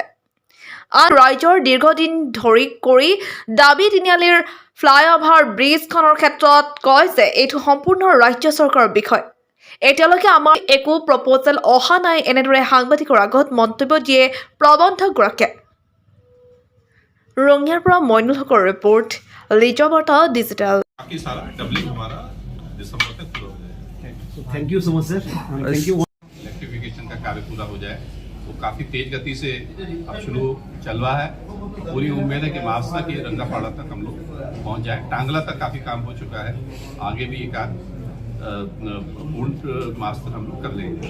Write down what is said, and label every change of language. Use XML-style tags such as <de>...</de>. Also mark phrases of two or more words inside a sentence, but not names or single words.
<as>আৰু ৰাজ্যৰ দীৰ্ঘদিন ধৰি কৰি দাবী তিনিআলিৰ ফ্লাইঅভাৰ ব্ৰিজখনৰ ক্ষেত্ৰত কয় যে এইটো সম্পূৰ্ণ ৰাজ্য চৰকাৰৰ বিষয়। এতিয়ালৈকে আমাৰ একো প্ৰপ'জেল অহা নাই, এনেদৰে সাংবাদিকৰ আগত মন্তব্য দিয়ে প্ৰবন্ধকগৰাকীয়ে। ৰঙিয়াৰ পৰা মইনুল হকৰ ৰিপৰ্ট, লিজৰ বাৰ্তা ডিজিটেল।</as> <hi>बाकी सारा डबलिंग हमारा दिसंबर तक पूरा हो जाए।</hi> <en>thank you so much sir. thank you.</en> <hi>इलेक्ट्रिफिकेशन का कार्य पूरा हो जाए, वो काफी तेज गति से अब शुरू चल रहा है। पूरी उम्मीद है कि मार्च तक ये रंगापाड़ा तक हम लोग पहुंच जाए। टांगला तक काफी काम हो चुका है, आगे भी एक पूर्ण मार्च तक हम लोग कर लेंगे।</hi>